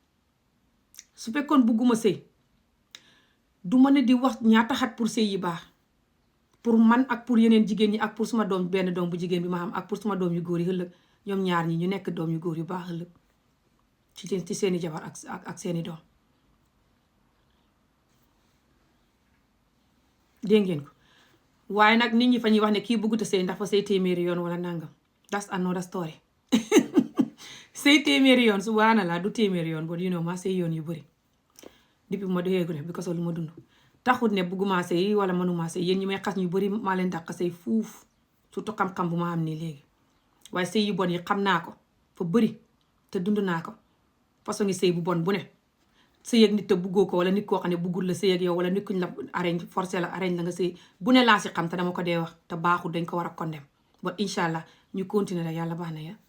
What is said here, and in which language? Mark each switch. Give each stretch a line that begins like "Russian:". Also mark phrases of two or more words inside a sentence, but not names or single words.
Wolof: su fekkoon bëgguma sëy du ma ne di wax ñaata xat pour sëy yi baax pour man ak pour yeneen jigéen ñi ak pour suma doom benn doom bu jigéen bi ma xam ak pour suma doom yu góor yi ëllëg ñoom ñaar ñi ñu nekk doom yu góor yu baax ëllëg ci seeni jabar ak seeni doom dégg ngeen ko waaye nag nit ñi fa ñuy wax ne kii bëggut a sëy ndax fa sëy téeméeri yoon wala nangam
English: that's another story
Wolof: sëy téeméeri yoon subhanallah du téeméeri yoon bon
English: you know
Wolof: ma sëy yoon yu bëri depuis ma doxeegu ne
English: because of
Wolof: lu ma dund taxut ne bëgguma sëy wala mënuma sëy yéen ñi may xas ñu bëri maa leen dàq sëy fuuf surtout xam-xam bu ma am nii léegi waaye sëy yu bon yi xam naa ko fa bëri te dund naa ko façon ngi sëy bu bon bu ne sëy ak nit te buggoo ko wala nit koo xam ne buggul la sëy ak yow wala nit kuñ la
French: arrange forcé
Wolof: la arrange la nga sëy bu ne laa si xam te dama ko dee wax te baaxul dañ ko war a condamné ba
Arabic: إن شاء الله
Wolof: ñu continuer la yàlla baax na ya